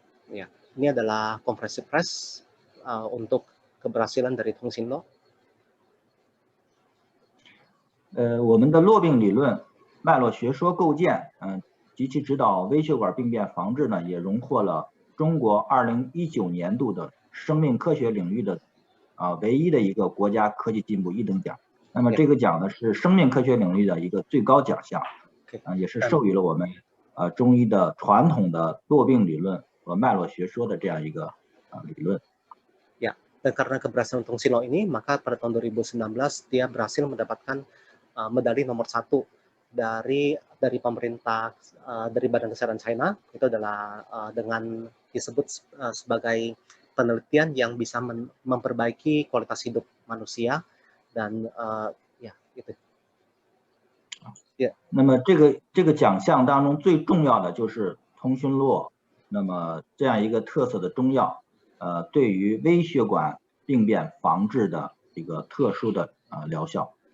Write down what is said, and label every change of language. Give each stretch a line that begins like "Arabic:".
Indonesian: Ya, ini adalah konferensi pers untuk keberhasilan dari Tungsino.
Chinese: 我们的络病理论、脉络学说构建，及其指导微血管病变防治呢，也荣获了中国2019年度的生命科学领域的唯一的一个国家科技进步1等奖。那么这个奖呢是生命科学领域的一个最高奖项，也是授予了我们中医的传统的络病理论和脉络学说的这样一个理论。
Indonesian: Dan karena keberhasilan Tungsino ini, maka pada tahun 2019 dia berhasil mendapatkan medali nomor 1 dari pemerintah, dari Badan Kesehatan China. Itu adalah dengan disebut sebagai penelitian yang bisa memperbaiki kualitas hidup manusia dan gitu.
Chinese: 那么这个奖项当中最重要的就是通讯录，那么这样一个特色的中药，对于微血管病变防治的一个特殊的疗效。